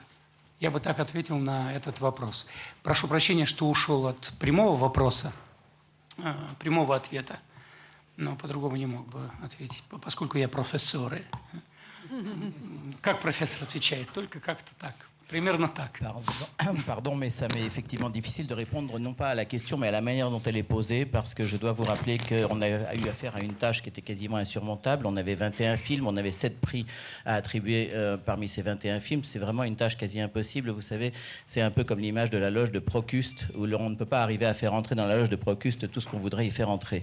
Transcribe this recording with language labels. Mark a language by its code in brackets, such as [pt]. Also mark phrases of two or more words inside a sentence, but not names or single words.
[ru] Я бы так ответил на этот вопрос. Прошу прощения, что ушел от прямого вопроса, прямого ответа. Но по-другому не мог бы ответить, поскольку я профессор. Как профессор отвечает? Только как-то так. Примерно так. [fr] Pardon, mais ça m'est effectivement difficile de répondre non pas à la question, mais à la manière dont elle est posée, parce que je dois vous rappeler qu'on a eu affaire à une tâche qui était quasiment insurmontable. On avait 21 films, on avait 7 prix à attribuer parmi ces 21 films. C'est vraiment une tâche quasi impossible. Vous savez, c'est un peu comme l'image de la loge de Procuste, où on ne peut pas arriver à faire entrer dans la loge de Procuste tout ce qu'on voudrait y faire entrer.